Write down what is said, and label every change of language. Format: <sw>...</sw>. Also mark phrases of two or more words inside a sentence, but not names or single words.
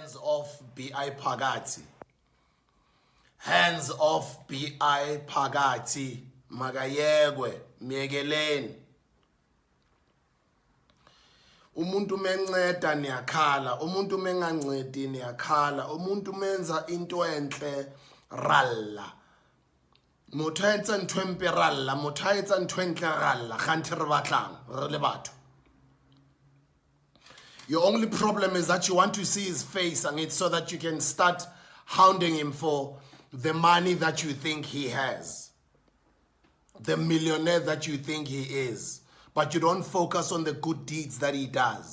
<en>Hands off BI Phakathi. Hands off BI Phakathi.</en> <zu>Makayekwe, miyekeleni. Umuntu menceda niyakhala, umuntu mengancedi niyakhala, umuntu menza into enhle ralla.</zu> <st>Motho a etsa ntho empe ralla, motho a etsa ntho entle ralla, kganthe re batlang, re le batho.</st> <en>Your only problem is that you want to see his face and it's so that you can start hounding him for the money that you think he has. The millionaire that you think he is. But you don't focus on the good deeds that he does.</en>